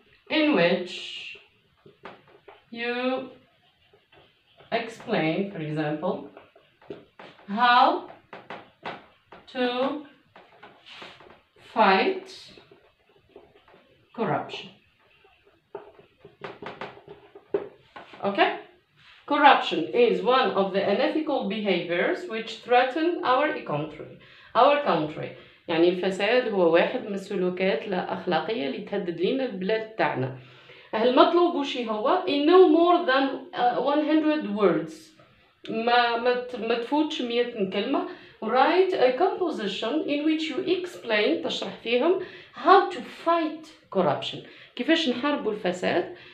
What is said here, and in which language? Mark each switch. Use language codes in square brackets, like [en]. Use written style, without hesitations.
[en] in which you explain, for example, how to fight corruption. Okay? Corruption is one of the unethical behaviors which threaten our country. Our country. [ar] يعني الفساد هو واحد من السلوكات لا أخلاقية اللي تهدد لنا البلاد تاعنا. المطلوب وش هو [en] in no more than 100 words. [ar] ما تفوتش 100 كلمة. [en] Write a composition in which you explain [ar] تشرح فيهم [en] how to fight corruption. [ar] كيفاش نحاربوا الفساد.